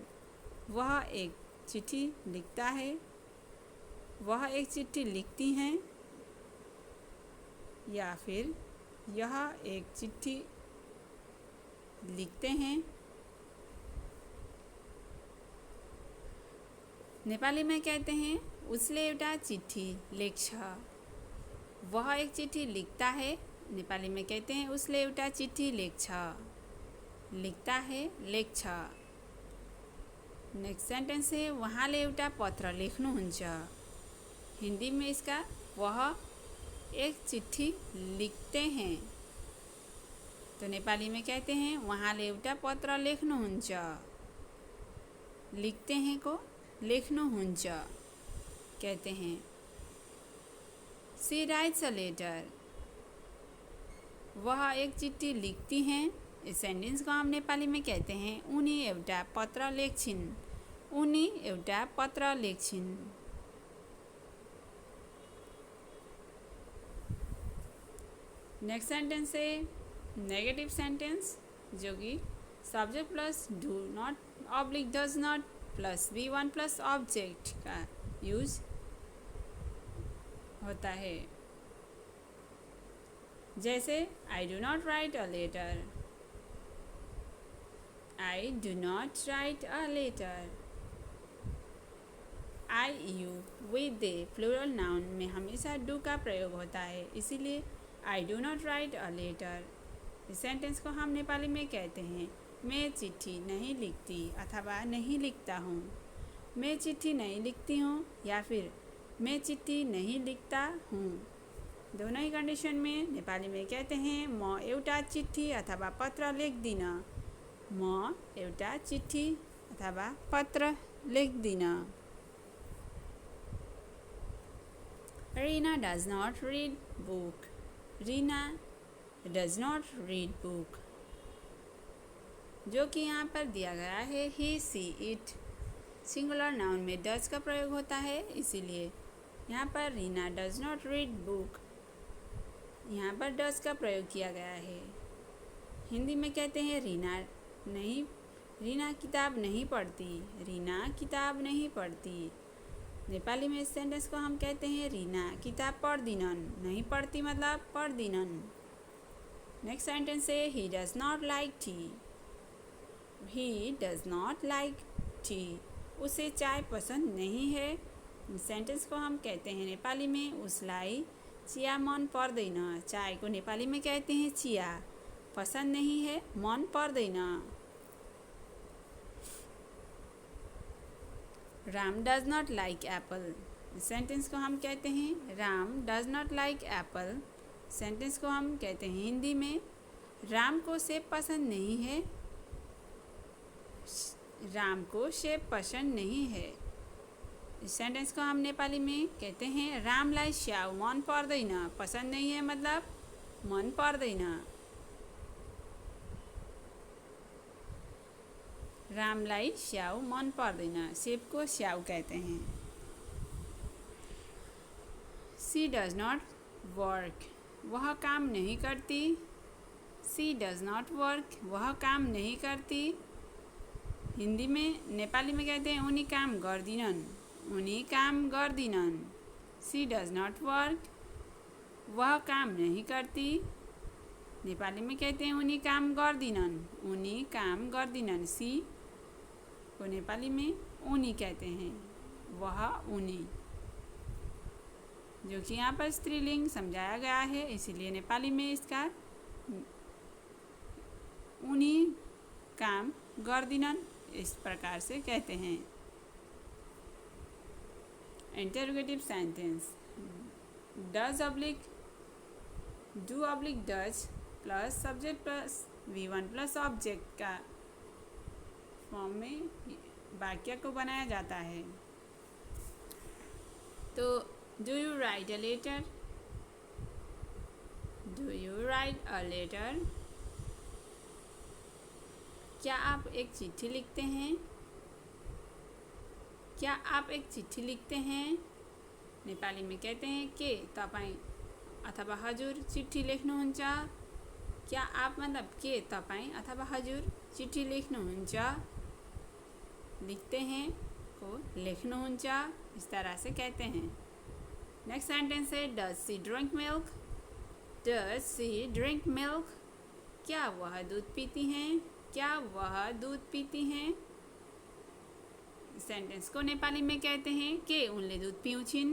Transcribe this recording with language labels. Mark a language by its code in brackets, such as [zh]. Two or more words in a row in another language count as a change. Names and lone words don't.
[hi] वह एक चिट्ठी लिखता है, वह एक चिट्ठी लिखती हैं, या फिर यह एक चिट्ठी लिखते हैं। नेपाली में कहते हैं [ne] उसले एउटा चिट्ठी लेख्छ। [hi] वह एक चिट्ठी लिखता है। नेपाली में कहते हैं [ne] उसले एउटा चिट्ठी लेख्छ। [hi] लिखता है, लेख्छ। [en] next sentence [hi] है [ne] उहाँले एउटा पत्र लेख्नुहुन्छ। [hi] हिंदी में इसका वह एक चिट्ठी लिखते हैं। तो नेपाली में कहते हैं [ne] उहाँले एउटा पत्र लेख्नुहुन्छ। [hi] लिखते हैं को लेख्नुहुन्छ कहते हैं। [en] She writes a letter. [hi] वह एक चिट्ठी लिखती हैं। इस सेंटेंस को हम नेपाली में कहते हैं [ne] उनी एउटा पत्र लेख्छिन्। उनी एउटा पत्र लेख्छिन्। [en] next sentence है negative sentence [hi] जो कि [en] subject plus do not oblique does not plus B1 plus object [hi] का यूज होता है। [en] जैसे I do not write a letter. I do not write a letter. I you we they plural noun [hi] में हमेशा डू का प्रयोग होता है, इसीलिए [en] I do not write a letter. [hi] इस सेंटेंस को हम नेपाली में कहते हैं मैं चिट्ठी नहीं लिखती अथवा नहीं लिखता हूँ। मैं चिट्ठी नहीं लिखती हूँ या फिर मैं चिट्ठी नहीं लिखता हूँ। दोनों ही कंडीशन में नेपाली में कहते हैं [ne] म एउटा चिट्ठी अथवा पत्र लेख्दिन। म एउटा चिट्ठी अथवा पत्र लेख्दिन। [en] Rina does not read book. Rina does not read book. [hi] जो कि यहाँ पर दिया गया है [en] he, she, it। singular noun [hi] में डज का प्रयोग होता है, इसीलिए यहाँ पर रीना [en] does not read book. [hi] यहाँ पर डज का प्रयोग किया गया है। हिंदी में कहते हैं रीना किताब नहीं पढ़ती। रीना किताब नहीं पढ़ती। नेपाली में इस सेंटेंस को हम कहते हैं [ne] रीना किताब पढ्दिनन्। [hi] नहीं पढ़ती मतलब पढ्दिनन्। [en] next sentence [hi] है [en] he does not like tea. He does not like tea. [hi] उसे चाय पसंद नहीं है। इस सेंटेंस को हम कहते हैं नेपाली में [ne] उसलाई चिया मन पर्दैन। [hi] चाय को नेपाली में कहते हैं चिया। पसंद नहीं है, [ne] मन पर्दैन। [en] Ram does not like apple. [hi] सेंटेंस को हम कहते हैं [en] Ram does not like apple. [hi] सेंटेंस को हम कहते हैं हिंदी में राम को सेब पसंद नहीं है। राम को सेब पसंद नहीं है। इस सेंटेंस को हम नेपाली में कहते हैं [ne] रामलाई स्याउ मन पर्दैन। [hi] पसंद नहीं है मतलब [ne] मन पर्दैन। रामलाई स्याउ मन पर्दैन। [hi] सेब को स्याउ कहते हैं। [en] She does not work. [hi] वह काम नहीं करती। [en] She does not work. [hi] वह काम नहीं करती। हिंदी में नेपाली में कहते हैं [ne] उनी काम गर्दिनन्। उनी काम गर्दिनन्। [en] She does not work. [hi] वह काम नहीं करती। नेपाली में कहते हैं [ne] उनी काम गर्दिनन्। उनी काम गर्दिनन्। [hi] सी को नेपाली में उनी कहते हैं। वह उनी, जो कि यहाँ पर स्त्रीलिंग समझाया गया है, इसीलिए नेपाली में इसका [ne] उनी काम गर्दिनन् [hi] इस प्रकार से कहते हैं। [en] interrogative sentence does oblique do oblique does plus subject plus V1 plus object [hi] का फॉर्म में वाक्य को बनाया जाता है। [en] तो do you write a letter. Do you write a letter. [hi] क्या आप एक चिट्ठी लिखते हैं। क्या आप एक चिट्ठी लिखते हैं। नेपाली में कहते हैं [ne] के तपाईं अथवा हजुर चिट्ठी लेख्नुहुन्छ। [hi] क्या आप मतलब [ne] के तपाईं अथवा हजुर चिट्ठी लेख्नुहुन्छ। [hi] लिखते हैं को लेख्नुहुन्छ इस तरह से कहते हैं। [en] next sentence है does she drink milk. Does she drink milk. [hi] क्या वह दूध पीती हैं। क्या वह दूध पीती हैं। सेंटेंस को नेपाली में कहते हैं [ne] के उनले दूध पिउँछिन्।